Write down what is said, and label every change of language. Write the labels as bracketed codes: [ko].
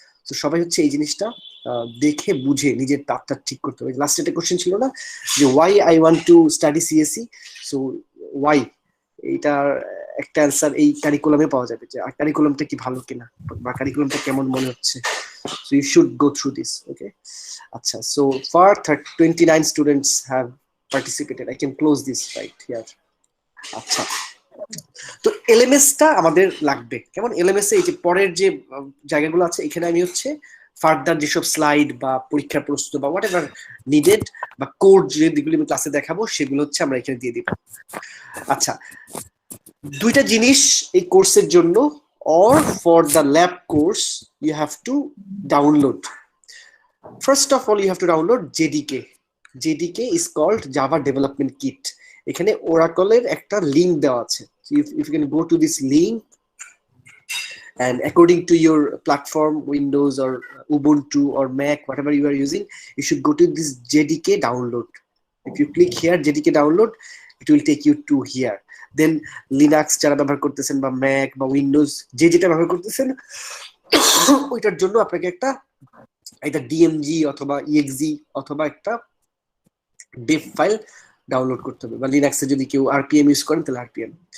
[bn] তো সবাই হচ্ছে এই জিনিসটা দেখে বুঝে নিজের তাপটা ঠিক করতে হবে। লাস্ট একটা কোশ্চেন ছিল না যে [en] why I want to study CSC, [bn] so Y এইটার একটা অ্যান্সার এই কারিকুলামে পাওয়া যাবে, যে কারিকুলামটা কি ভালো কিনা বা কারিকুলামটা কেমন মনে হচ্ছে। [en] So you should go through this, okay? Acha, so far 29 students have participated. I can close this right here. [bn] আচ্ছা, তো এলএমএস টা আমাদের লাগবে কেমন। এলএমএস এ এই যে পরের যে জায়গাগুলো আছে এখানে আমি হচ্ছে ফার্দার যেসব স্লাইড বা পরীক্ষার প্রশ্ন বা [en] whatever needed [bn] বা কোড যে দিকগুলো আমি ক্লাসে দেখাবো সেগুলো হচ্ছে আমরা এখানে দিয়ে দিব। [en] আচ্ছা, [bn] দুইটা জিনিস এই কোর্সের জন্য [en] or for the lab course you have to download. First of all you have to download JDK. JDK is called Java Development Kit. [bn] এখানে Oracle-এর একটা লিংক দেওয়া আছে। [en] So if you can go to this link and according to your platform, Windows or Ubuntu or Mac, whatever you are using, you should go to this JDK download. If you click here JDK download, it will take you to here. [bn] Then Linux যারা ব্যবহার করতেছেন বা Mac বা Windows যে যেটা ব্যবহার করতেছেন ওইটার জন্য আপনাকে একটা ডিএমজি অথবা ইএক্সি অথবা একটা ডেভ ফাইল ডাউনলোড করতে হবে, বা লিনাক্সে যদি কেউ আরপিএম ইউজ করেন তাহলে আরপিএম।